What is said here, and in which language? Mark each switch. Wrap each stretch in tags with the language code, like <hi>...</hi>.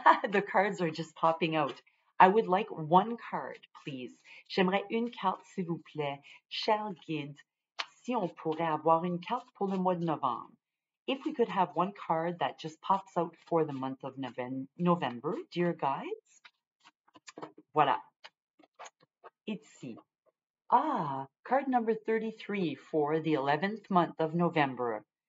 <en>The cards are just popping out. I would like one card, please.</en> <fr>J'aimerais une carte, s'il vous plaît. Cher guide, si on pourrait avoir une carte pour le mois de novembre.</fr> <en>If we could have one card that just pops out for the month of November, dear guides.</en> <fr>Voilà. Ici.</fr> <en>Ah, card number 33 for the 11th month of November.</en>